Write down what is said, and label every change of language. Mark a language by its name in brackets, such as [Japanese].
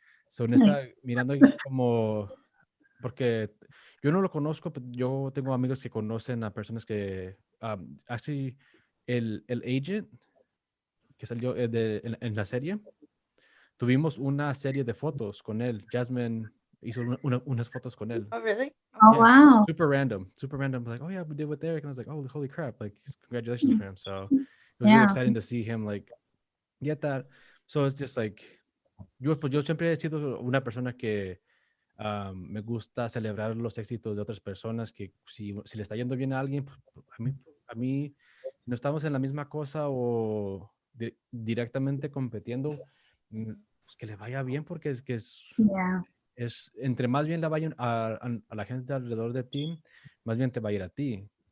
[Spanish] Está mirando como, porque yo no lo conozco, pero yo tengo amigos que conocen a personas que, [English] actually, [Spanish] el agent que salió en la serie, tuvimos una serie de fotos con él. Jasmine hizo unas fotos con él. [English] Oh, really? Oh, Yeah, wow. super random. Like, oh yeah, we did with Eric. And I was like, oh, holy crap. Like, congratulations for him. So it was really exciting to see him like get that. So it's just like, [Spanish] yo siempre he sido una persona que me gusta celebrar los éxitos de otras personas, que si le está yendo bien a alguien, pues, a mí no estamos en la misma cosa o directamente compitiendo, pues que le vaya bien, porque es entre más bien le vayan a la gente alrededor de ti, más bien te va a ir a ti.